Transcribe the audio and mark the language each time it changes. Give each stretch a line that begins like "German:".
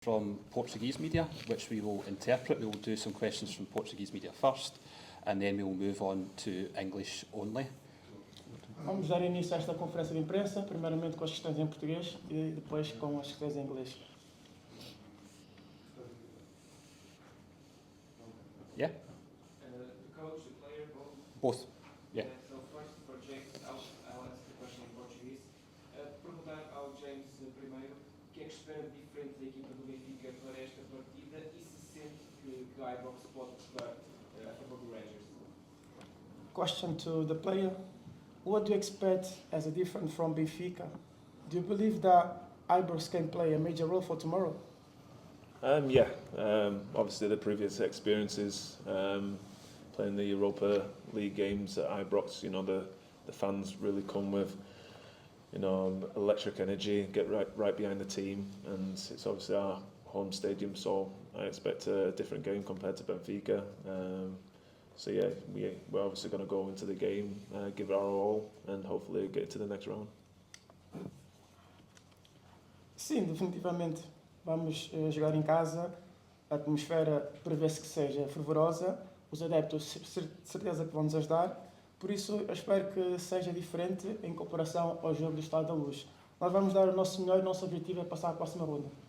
English: from Portuguese media, which we will interpret. We will do some questions from Portuguese media first, and then we will move on to English only.
Portuguese: Vamos dar início a esta conferência de imprensa, primeiramente com as questões em português e depois com as questões em inglês.
English: Yeah? The coach, the player, both? Both. Yeah. So first for James, I'll ask the question in Portuguese.
Portuguese: Perguntar ao James primeiro, o que é que espera de diferente da equipa do Benfica para esta partida e se sente que a Ibrox pode jogar a favor do Rangers?
English: Question to the player. What do you expect as a different from Benfica? Do you believe that Ibrox can play a major role for tomorrow? Obviously the previous experiences playing the Europa League games at Ibrox, the fans really come with electric energy, get right behind the team, and it's obviously our home stadium, so I expect a different game compared to Benfica. We're obviously going to go into the game, give it our all, and hopefully get to the next round.
Portuguese: Sim, definitivamente. Vamos jogar em casa, a atmosfera prevê-se que seja fervorosa, os adeptos certeza que vão nos ajudar, por isso eu espero que seja diferente em comparação ao jogo do Estádio da Luz. Nós vamos dar o nosso melhor e o nosso objetivo é passar à próxima ronda.